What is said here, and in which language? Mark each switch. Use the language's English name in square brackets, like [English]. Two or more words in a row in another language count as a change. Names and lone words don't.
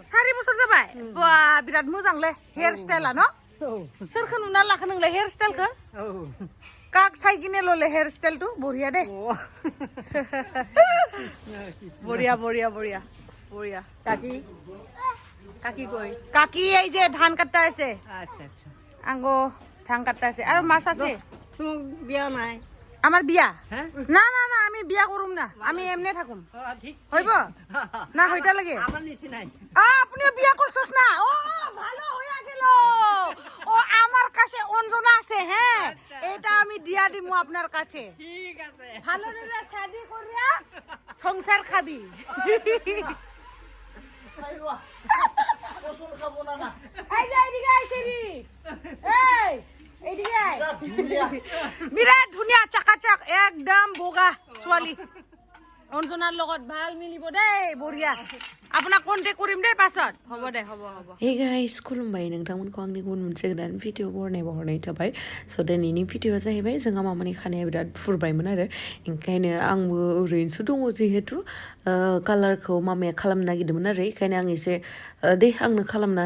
[Bodo] 4 बोसोर जाबाय बा बिराद मोजांलै हेयार स्टाइला न सोरखौ नुना लाखो नोंलाय हेयार स्टाइलखौ काक साइकिनेलले हेयार स्टाइल तु बढिया दे बढिया बढिया बढिया बढिया काकी [Bangla] কই काकी এই যে ধান কাটতে আছে আচ্ছা আচ্ছা আঙ্গো ধান কাটতে আছে আর মাছ আছে তুমি বিয়া নাই আমার বিয়া হ্যাঁ না না না আমি বিয়া করুম না আমি এমনি থাকুম ঠিক হইব না হইতা লাগে আমার নিছি নাই আপনিও বিয়া করছস না ও ভালো হইয়া গেল ও আমার কাছে অঞ্জনা আছে হ্যাঁ এটা আমি দিয়া দিমু আপনার কাছে ঠিক আছে ভালো রে শাদি করিয়া সংসার খাবি খাইবা ফসল খাবো না [Assamese] এই যে এদিকে আইছেরি এই এদিকে আই বিরাট ধুনিয়া চাকাচাক একদম বগা ছোৱালী অঞ্জনাৰ লগত ভাল মিলিব দেই বঢ়িয়া আপোনাক কন্টেক্ট কৰিম দেই পাছত হ'ব দে হ'ব হ'ব [English] Hey guys, [Bodo] खुलुमबाय नोंथांमोनखौ आंनि गुबुन मोनसे गोदान भिडिअ बरनाय थाबाय स' दिनैनि भिडिअआ जाहैबाय जोंहा मामानि खानाया बिराद फुरबायमोन आरो ओंखायनो आंबो ओरैनोसो दङ जिहेतु कालारखौ मामाया खालामनो नागिरदोंमोन आरो ओंखायनो आं एसे दे आंनो खालामना